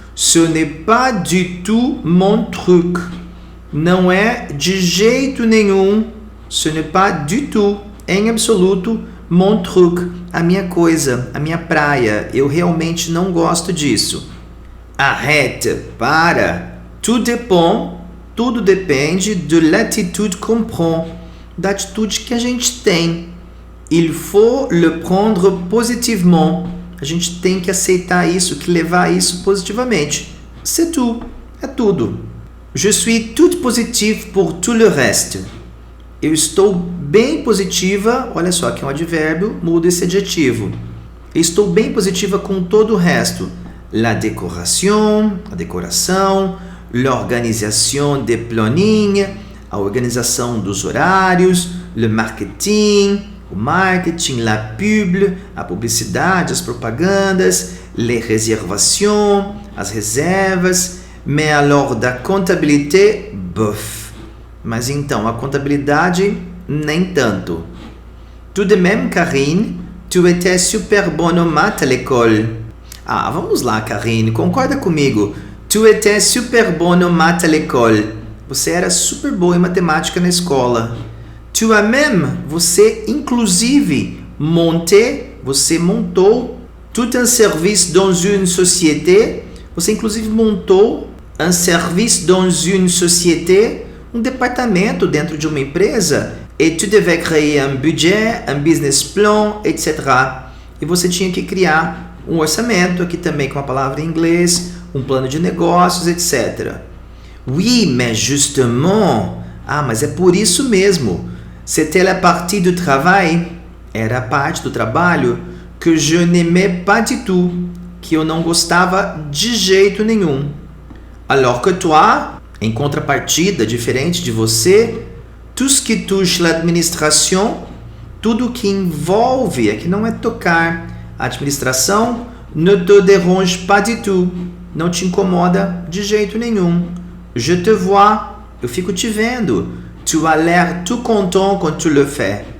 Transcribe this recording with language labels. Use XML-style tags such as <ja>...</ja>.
<fr>Ce n'est pas du tout mon truc.</fr> <pt>Não é de jeito nenhum.</pt> <fr>Ce n'est pas du tout,</fr> <pt>em absoluto,</pt> <fr>mon truc,</fr> <pt>a minha coisa, a minha praia. Eu realmente não gosto disso.</pt> <fr>Arrête,</fr> <pt>para.</pt> <fr>Tout dépend,</fr> <pt>tudo depende</pt> <fr>de l'attitude qu'on prend,</fr> <pt>da atitude que a gente tem.</pt> <fr>Il faut le prendre positivement.</fr> <pt>A gente tem que aceitar isso, que levar isso positivamente.</pt> <fr>C'est tout,</fr> <pt>é tudo.</pt> <fr>Je suis toute positive pour tout le reste.</fr> <pt>Eu estou bem positiva, olha só, aqui é um advérbio, muda esse adjetivo. Eu estou bem positiva com todo o resto.</pt> <fr>la décoration,</fr> <pt>a decoração,</pt> <fr>l'organisation des plannings,</fr> <pt>a organização dos horários,</pt> <fr>le marketing, o marketing, la pub,</fr> <pt>a publicidade, as propagandas,</pt> <fr>les réservations,</fr> <pt>as reservas,</pt> <fr>mais alors da comptabilité, bof.</fr> <pt>Mas então, a contabilidade, nem tanto.</pt> <fr>Tout de même, Karine, tu étais super bonne en maths à l'école.</fr> <pt>Ah, vamos lá, Karine, concorda comigo.</pt> <fr>Tu étais super bonne en maths à l'école.</fr> <pt>Você era super boa em matemática na escola.</pt> <fr>Tu as même,</fr> <pt>você inclusive, você montou</pt> <fr>tout un service dans une société.</fr> <pt>Você inclusive montou</pt> <fr>un service dans une société,</fr> <pt>um departamento dentro de uma empresa.</pt> <fr>Et tu devais créer un budget, un business plan, etc.</fr> <pt>E você tinha que criar um orçamento, aqui também com a palavra em inglês, um plano de negócios, etc.</pt> <fr>Oui, mais justement.</fr> <pt>Ah, mas é por isso mesmo.</pt> <fr>C'était la partie du travail.</fr> <pt>Era a parte do trabalho que</pt> <fr>je n'aimais pas du tout.</fr> <pt>Que eu não gostava de jeito nenhum.</pt> <fr>Alors que toi,</fr> <pt>em contrapartida, diferente de você,</pt> <fr>tout ce qui touche l'administration,</fr> <pt>tudo que envolve, aqui não é tocar, a administração,</pt> <fr>ne te dérange pas du tout.</fr> <pt>Não te incomoda de jeito nenhum.</pt> <fr>Je te vois,</fr> <pt>eu fico te vendo.</pt> <fr>Tu as l'air tout content quand tu le fais.</fr>